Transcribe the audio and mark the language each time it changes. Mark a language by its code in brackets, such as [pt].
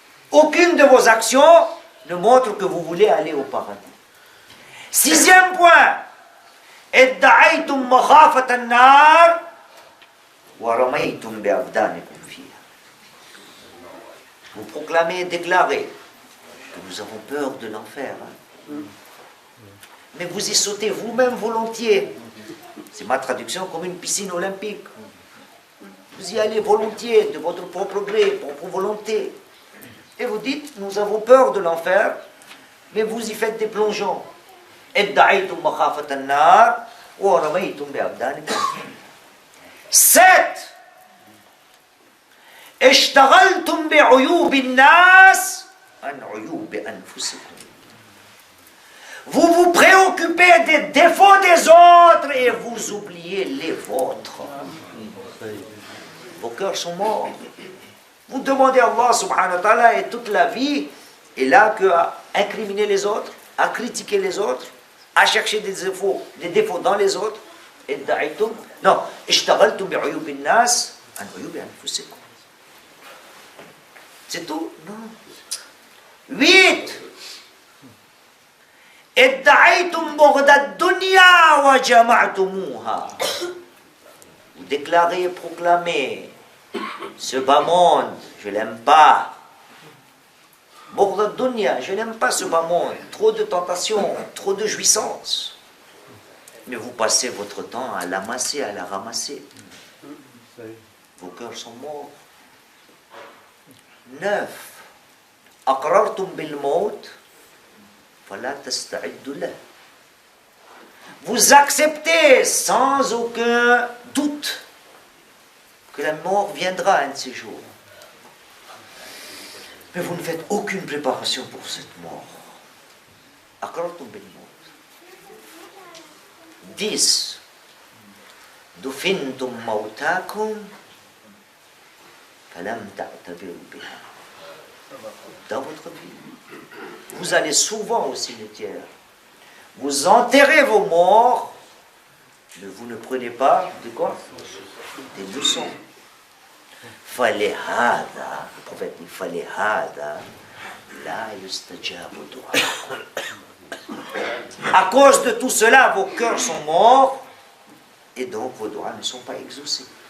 [fr] Aucune de vos actions ne montre que vous voulez aller au paradis. Sixième point. [ar] ادعيتم مخافة النار ورميتم بأبدانكم فيها. [fr] Vous proclamez et déclarez que nous avons peur de l'enfer. Mais vous y sautez vous-même volontiers. C'est ma traduction comme une piscine olympique. Vous y allez volontiers, de votre propre gré, propre volonté. Et vous dites, nous avons peur de l'enfer, mais vous y faites des plongeons. [ar] ادعيتم مخافة النار ورميتم بأبدانكم. [fr] 7. [ar] اشتغلتم بعيوب الناس عن عيوب أنفسكم. [fr] Vous vous préoccupez des défauts des autres et vous oubliez les vôtres. Vos cœurs sont morts. Vous demandez à Allah subhanahu wa ta'ala et toute la vie est là qu'à incriminer les autres, à critiquer les autres, à chercher des défauts dans les autres. [ar] Non, اشتغلتم بعيوب الناس عن عيوب أنفسكم. [fr] C'est tout? Non. 8. [ar] ادعيتم بغض الدنيا وجمعتموها. [fr] Vous déclarez et proclamez ce bas monde, je l'aime pas. [ar] Bugd ad-dunya, [fr] je n'aime pas ce bas monde. Trop de tentations, trop de jouissances. Mais vous passez votre temps à l'amasser, à la ramasser. Vos cœurs sont morts. 9. [ar] أقررتم بالموت فلا تستعدوا له. [fr] Vous acceptez sans aucun doute que la mort viendra un de ces jours. Mais vous ne faites aucune préparation pour cette mort. [ar] أقررتم بالموت. [fr] 10. [ar] دفنتم موتاكم فلم تعتبروا بها. [fr] Dans votre vie, vous allez souvent au cimetière. Vous enterrez vos morts, mais vous ne prenez pas de quoi? Des leçons. [ar] فلهذا, [fr] le prophète dit [ar] فلهذا لا يستجاب دعاءكم. [fr] À cause de tout cela, vos cœurs sont morts et donc vos doigts ne sont pas exaucés.